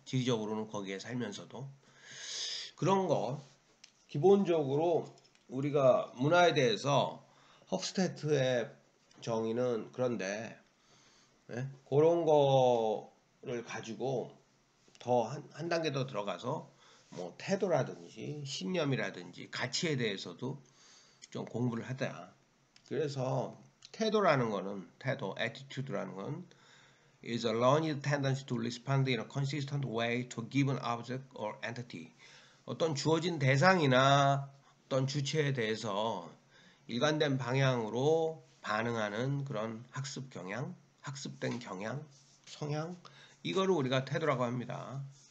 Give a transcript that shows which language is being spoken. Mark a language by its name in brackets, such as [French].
[Korean] 지리적으로는 거기에 살면서도. 그런 거 기본적으로 우리가 문화에 대해서 홉스테트의 정의는 그런데, 그런 거를 가지고 더 한 단계 더 들어가서 뭐 태도라든지 신념이라든지 가치에 대해서도 좀 공부를 하자. 그래서 태도라는 거는, [English] attitude라는 건 is a learned tendency to respond in a consistent way to a given object or entity. [Korean] 어떤 주어진 대상이나 어떤 주체에 대해서 일관된 방향으로 반응하는 그런 학습 경향, 학습된 경향, 성향, 이거를 우리가 태도라고 합니다.